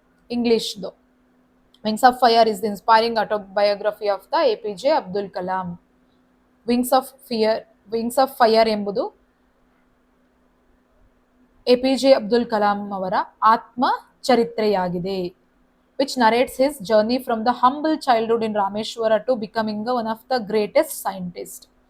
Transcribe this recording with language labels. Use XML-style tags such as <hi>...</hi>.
<en>English though. Wings of Fire is the inspiring autobiography of the APJ Abdul Kalam.</en> <kn>Wings of Fire ಎಂಬುದು APJ Abdul Kalam ಅವರ ಆತ್ಮ ಚರಿತ್ರೆಯಾಗಿದೆ.</kn> <en>which narrates his journey from the humble childhood in Rameshwara to becoming one of the greatest scientists.</en>